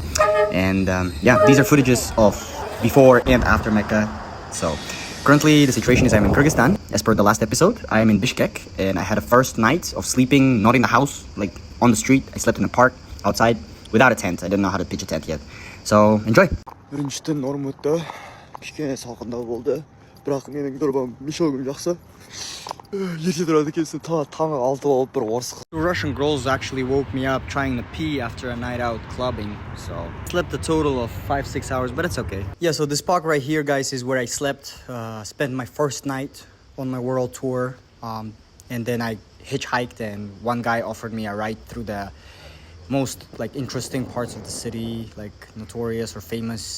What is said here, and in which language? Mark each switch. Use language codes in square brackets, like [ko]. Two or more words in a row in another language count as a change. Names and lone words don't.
[en] And yeah, these are footages of before and after Mecca. So currently the situation is I'm in Kyrgyzstan. As per the last episode, I am in Bishkek, and I had a first night of sleeping not in the house, like on the street. I slept in a park outside without a tent. I didn't know how to pitch a tent yet. So enjoy. [kk] Бірінші түн норм өтті. Кішкене салқындау болды. Бірақ менің дорбам мешогым жақсы. Ерте тұрады екенсің, таңғы 6 болып бір орысқа. [en] Russian girls actually woke me up trying to pee after a night out clubbing. So slept a total of 5-6 hours, but it's okay. Yeah, so this park right here, guys, is where I slept. Spent my first night on my world tour. And then I hitchhiked, and one guy offered me a ride through the most like interesting parts of the city, like notorious or famous.